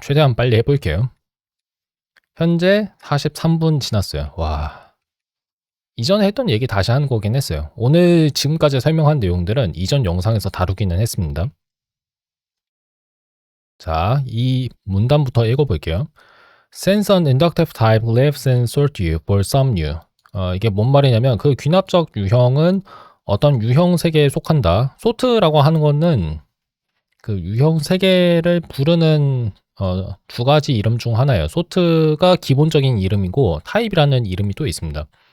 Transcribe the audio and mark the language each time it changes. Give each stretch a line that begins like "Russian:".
Korean: 최대한 빨리 해볼게요. 현재 43분 지났어요. 와, 이전에 했던 얘기 다시 하는 거긴 했어요. 오늘 지금까지 설명한 내용들은 이전 영상에서 다루기는 했습니다. 자, 이 문단부터 읽어볼게요.
English: Since an inductive type lives in sort U for some U.
Korean: 이게 뭔 말이냐면 그 귀납적 유형은 어떤 유형 세계에 속한다. sort라고 하는 거는 그 유형 세계를 부르는 두 가지 이름 중 하나예요. sort가 기본적인 이름이고 타입이라는 이름이 또 있습니다.